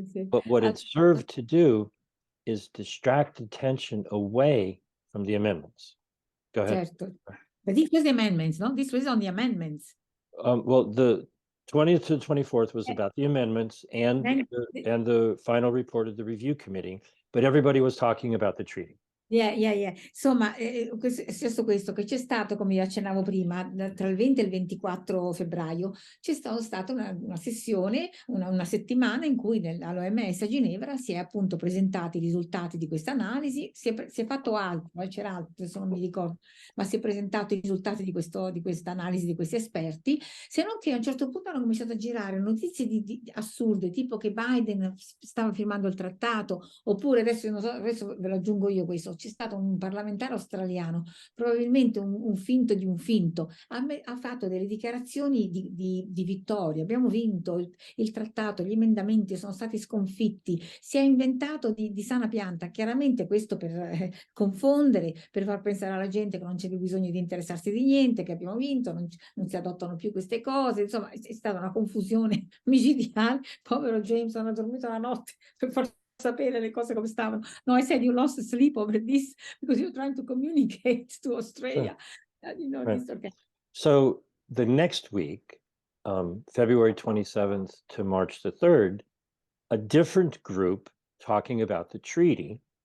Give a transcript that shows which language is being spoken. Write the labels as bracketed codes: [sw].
[en] But what it served to do is distract attention away from the amendments. Go ahead. [it] Certo. [en] But this was the amendments, no? This was on the amendments. Well, the 20th to the 24th was about the amendments and the final report of the review committee, but everybody was talking about the treaty. Yeah. [it] Insomma, è questo che c'è stato, come io accennavo prima, tra il 20 e il 24 febbraio c'è stata una sessione, una settimana in cui all'OMS a Ginevra si è appunto presentati i risultati di questa analisi, si è fatto altro, c'era altro, adesso non mi ricordo, ma si è presentato i risultati di questa analisi di questi esperti, se non che a un certo punto hanno cominciato a girare notizie assurde, tipo che Biden stava firmando il trattato, oppure adesso ve lo aggiungo io questo, c'è stato un parlamentare australiano, probabilmente un finto di un finto, ha fatto delle dichiarazioni di vittoria, abbiamo vinto il trattato, gli emendamenti sono stati sconfitti, si è inventato di sana pianta, chiaramente questo per confondere, per far pensare alla gente che non c'è più bisogno di interessarsi di niente, che abbiamo vinto, non si adottano più queste cose, insomma è stata una confusione micidiale, povero James non ha dormito la notte per sapere le cose come stavano. [en] No, I said you lost sleep over this because you're trying to communicate to Australia. You know, Right. this, okay. So the next week, February 27th to March the 3rd, a different group talking about the treaty